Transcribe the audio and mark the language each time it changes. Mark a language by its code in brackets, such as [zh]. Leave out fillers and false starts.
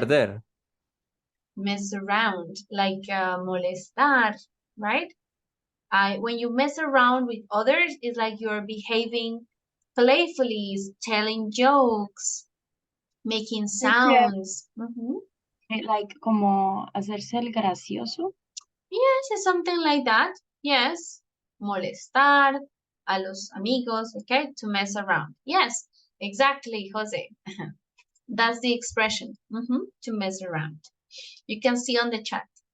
[es] Perder. [en] Mess around, like molestar, right? When you mess around with others, it's like you're behaving playfully, telling jokes, making sounds. [es] Like como hacerse el gracioso. [en] Yes, it's something like that. Yes. [es] Molestar a los amigos, [en] okay? To mess around. Yes, exactly, Jose. That's the expression, to mess around. You can see on the chat.